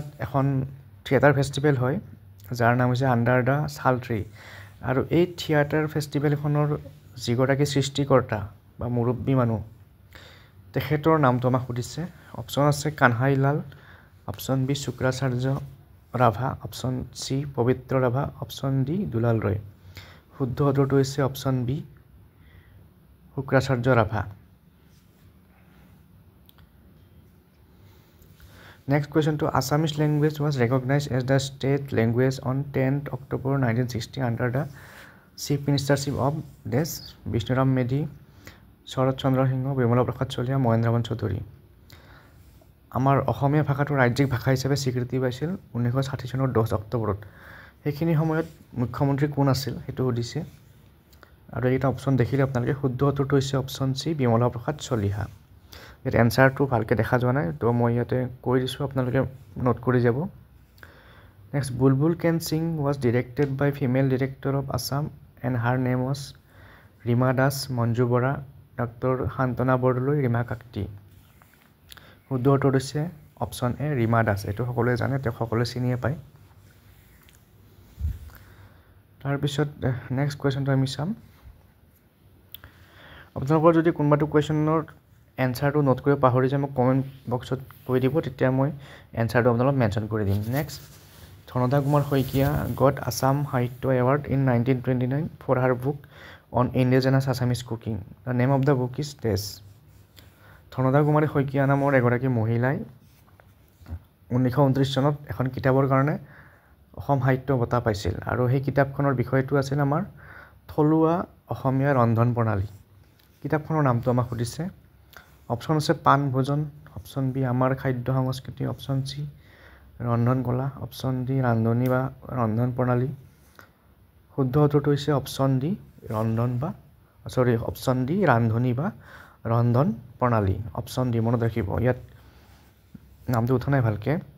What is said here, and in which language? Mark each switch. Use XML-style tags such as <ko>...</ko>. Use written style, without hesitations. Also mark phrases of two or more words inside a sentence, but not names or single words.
<as>এখন</as> <en>theatre festival</en> <as>হয় যাৰ নাম হৈছে আণ্ডাৰ দ্য হালট্ৰি আৰু এই</as> <en>theatre festival</en> <as>যিগৰাকী সৃষ্টিকৰ্তা বা মুৰব্বী মানুহ তেখেতৰ নামটো আমাক সুধিছে অপচন আছে কানহাইলাল</as> <en>option B</en> <as>শুক্ৰাচাৰ্য ৰাভা</as> <en>option C</en> <as>পবিত্ৰ ৰাভা</as> <en>option D</en> <as>দুলাল ৰয় শুদ্ধ উত্তৰটো হৈছে</as> <en>option B</en> <as>শুক্ৰাচাৰ্য ৰাভা</as> <en>Next question to Assamese language was recognized as the state language on 10th October 1960 under the Chief Ministership of Des Vishnuram Medhi, Sharat Chandra Singh, Bimala Prasad Cholia, Mohendravan Chaudhary.</en> <as>আমাৰ অসমীয়া ভাষাটো ৰাজ্যিক ভাষা হিচাপে স্বীকৃতি পাইছিল 1960 চনৰ 10 অক্টোবৰত সেইখিনি সময়ত মুখ্যমন্ত্ৰী কোন আছিল হেতু সুধিছে আৰু এটা অপচন দেখিলে আপোনালোকে শুদ্ধ উত্তৰটো হৈছে</as> <en>option C</en> <as>বিমলা প্ৰসাদ চলিহা এর এনসারটো ভালকে দেখা যোৱা নাই তো মই ইয়াতে কৈ দিছো আপোনালোকে নোট কৰি যাব</as> <en>next Bulbul Can Sing was directed by female director of Assam and her name was</en> <as>রিমা দাস মঞ্জু বৰা ডক্টর শান্তনা বৰদলৈ ৰিমা কাকতি শুদ্ধ উত্তৰ হৈছে</as> <en>option A</en> <as>ৰিমা দাস এটো সকলোৱে জানে তে সকলোৱে চিনিয়ে পায় তাৰ পিছত</as> <en>next question</en> <as>আমি চাম আপোনালোকৰ যদি কোনবাটো কোৱেশ্চনৰ এনসাৰটো নোট কৰি পাহৰি যায় মই</as> <en>comment box</en> <as>কৈ দিব তেতিয়া মই এনসাৰটো আপোনালোকক মেনশন কৰি দিম নেক্সট ধনদা</as> <en>Kumar Saikia got Assam Sahitya Award in 1929 for her book on indigenous Assamese cooking the name of the book is this</en> <as>ধনদা কুমাৰী শইকীয়া নামৰ এগৰাকী মহিলাই 1929 চনত এখন কিতাপৰ কাৰণে অসম সাহিত্য বঁটা পাইছিল আৰু সেই কিতাপখনৰ বিষয়টো আছিল আমাৰ থলুৱা অসমীয়া ৰন্ধন প্ৰণালী কিতাপখনৰ নামটো আমাক সুধিছে অপশ্যন আছে পান ভোজন</as> <en>option B</en> <as>আমাৰ খাদ্য সংস্কৃতি</as> <en>option C</en> <as>ৰন্ধন কলা</as> <en>option D</en> <as>ৰান্ধনী বা ৰন্ধন প্ৰণালী শুদ্ধ উত্তৰটো হৈছে</as> <en>option D option D</en> <as>ৰান্ধনী বা ৰন্ধন প্ৰণালী</as> <en>option D</en> <as>মনত ৰাখিব ইয়াত নামটো উঠা নাই ভালকে</as>